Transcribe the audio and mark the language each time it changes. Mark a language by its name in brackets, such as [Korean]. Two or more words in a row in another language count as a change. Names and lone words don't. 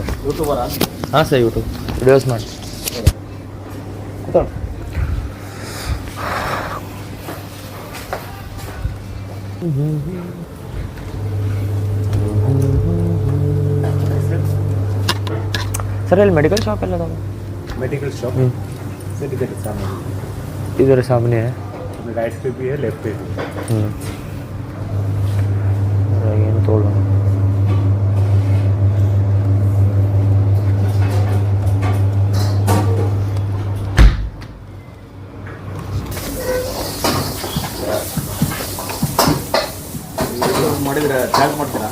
[Kannada] ಹಾಂ ಸರ್, [English] YouTube videos [Kannada] ಮಾಡಿ. ಸರ್ ಇಲ್ಲಿ [English] medical shop [Kannada] ಎಲ್ಲ ಅದಾವ? [English] medical shop [Hindi] सर, इधर सामने, इधर सामने है, राइट पे भी है, लेफ्ट पे भी. [Kannada] ಏನು ತೋಳು ಮಾಡಿದ್ರೆ ಚಾರ್ಜ್ ಮಾಡ್ತೀರಾ?